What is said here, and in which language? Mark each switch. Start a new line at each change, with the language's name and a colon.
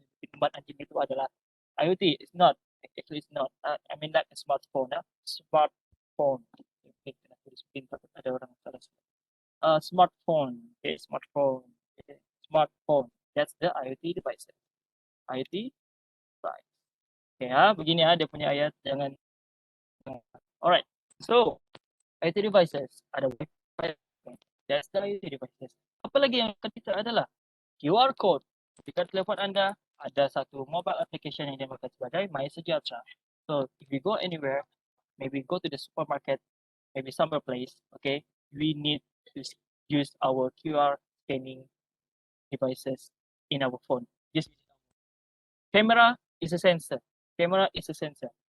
Malay: Tempat anjing itu adalah IoT.
English: It's not. Actually, it's not. I mean like a smartphone.
Malay: Smartphone. Okay, kena tulis pintar. Ada orang salah. Smartphone. Okay, smartphone. Okay. Smartphone.
English: That's the IoT devices. IoT device.
Malay: Okay, begini dia punya ayat. Jangan. Alright.
English: So, IoT devices,
Malay: ada
English: Wi-Fi, that's the IoT devices.
Malay: Apa lagi yang ketiga adalah QR code. Jika telefon anda ada satu mobile application yang dinamakan sebagai MySejahtera.
English: So if we go anywhere, maybe go to the supermarket, maybe somewhere place, okay, we need to use our QR scanning devices in our phone. Just camera is a sensor. Camera is a sensor.